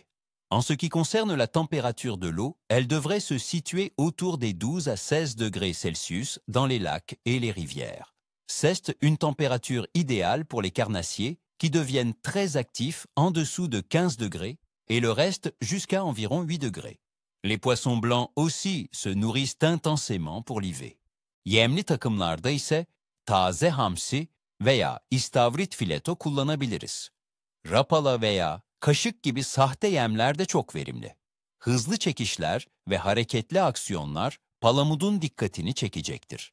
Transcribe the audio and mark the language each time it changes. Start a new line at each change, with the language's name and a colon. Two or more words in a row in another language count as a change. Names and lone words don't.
French: En ce qui concerne la température de l'eau, elle devrait se situer autour des 12 à 16 degrés Celsius dans les lacs et les rivières. C'est une température idéale pour les carnassiers qui deviennent très actifs en dessous de 15 degrés et le reste jusqu'à environ 8 degrés. Les poissons blancs aussi se nourrissent intensément pour l'hiver.
Turkish: Yemli takımlarda ise taze hamsi veya istavrit fileto kullanabiliriz. Rapala veya kaşık gibi sahte yemler de çok verimli. Hızlı çekişler ve hareketli aksiyonlar palamudun dikkatini çekecektir.